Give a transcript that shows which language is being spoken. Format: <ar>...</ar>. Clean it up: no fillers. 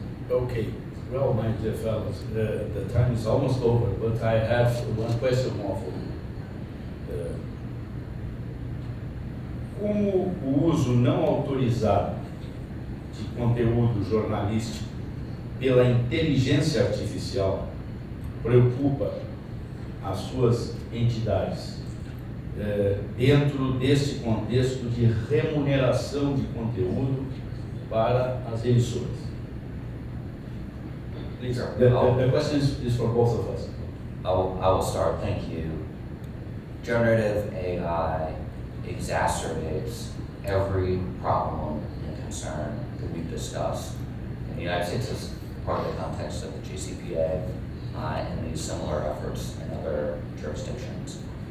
<en>Okay, well, my dear fellows, the time is almost over, but I have one question more for you.</en> <pt>Como o uso não autorizado de conteúdo jornalístico pela inteligência artificial preocupa as suas entidades dentro desse contexto de remuneração de conteúdo para as emissoras?</pt> <en>Please, the question is for both of us. I will start, thank you. Generative AI exacerbates every problem and concern that we've discussed in the United States as part of the context of the GCPA and these similar efforts in other jurisdictions.</en>